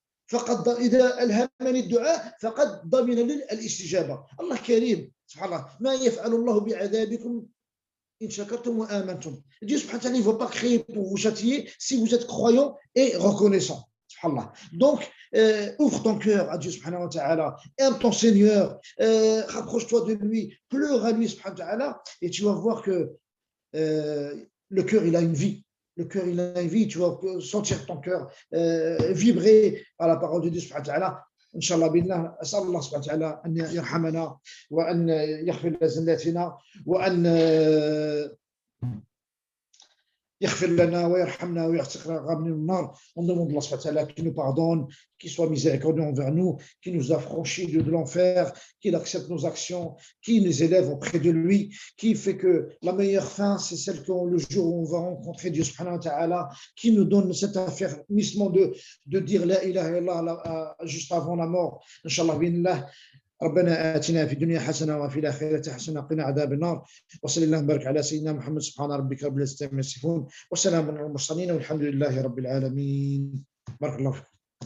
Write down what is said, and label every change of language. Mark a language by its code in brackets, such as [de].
[ar] فقد إذا ألهمني الدعاء فقد ضمن لي الاستجابة. الله كريم سبحان الله. ما يفعل الله بعذابكم إن شكرتم وآمنتم. [fr] Dieu subhanahu wa ta'ala ne va pas créer pour vous châtier si vous êtes croyant et reconnaissant. Subhanallah. Donc, ouvre ton cœur à Dieu subhanahu wa ta'ala, aime ton Seigneur, rapproche-toi de lui, pleure à lui subhanahu wa ta'ala, et tu vas voir que le cœur il a une vie. Le cœur, il a une vie, tu vas sentir ton cœur vibrer par la parole de Dieu subhanahu wa ta'ala. [ar] Inch'Allah billah, as'al Allah subhanahu wa ta'ala an yarhamana wa an yaghfir lana zannatina wa an يغفر لنا ويرحمنا ويعتقنا من النار. [fr] On demande Allah subhanahu wa ta'ala qui nous pardonne, qui soit miséricordieux envers nous, qui nous affranchit de l'enfer, qu'il accepte nos actions, qui nous élève auprès de lui, qui fait que la meilleure fin, c'est celle que le jour où on va rencontrer Dieu subhanahu wa ta'ala, qui nous donne cet affermissement de dire la ilaha illallah juste avant la mort. [ar] Inch'Allah binallah. ربنا آتنا في الدنيا حسنة وفي الآخرة حسنة وقنا عذاب النار وصلى الله وبارك على سيدنا محمد سبحان ربك رب العزة عما يصفون وسلام على المرسلين والحمد لله رب العالمين. بارك الله فيكم.